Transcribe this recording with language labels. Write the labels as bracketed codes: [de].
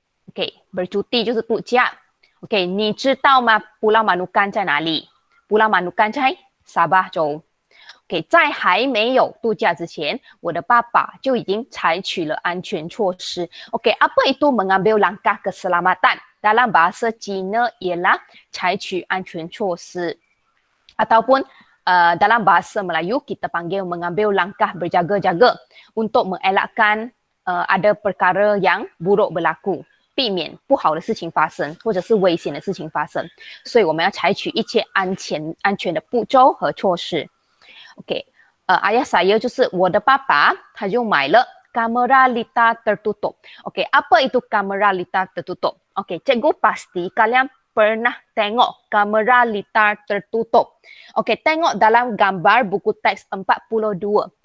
[zh] OK， bercuti 就是度假。OK， 你知道吗？布劳马努干在哪里？布劳马努干在沙巴州。 OK， 在还没有度假之前，我的爸爸就已经采取了安全措施。 [ms] OK， apa itu mengambil langkah keselamatan? Dalam bahasa Cina ialah [zh] 采取安全措施。 [ms] Ataupun dalam bahasa Melayu kita panggil mengambil langkah berjaga-jaga untuk mengelakkan ada perkara yang buruk berlaku， [zh] 避免不好的事情发生或者是危险的事情发生，所以我们要采取一切安全的步骤和措施。 OK， [ms] ayah saya [zh] 就是我的爸爸，他就买了 [ms] kamera litar tertutup. OK， apa itu kamera litar tertutup? OK， cikgu pasti kalian pernah tengok kamera litar tertutup. OK, tengok dalam gambar buku teks 42.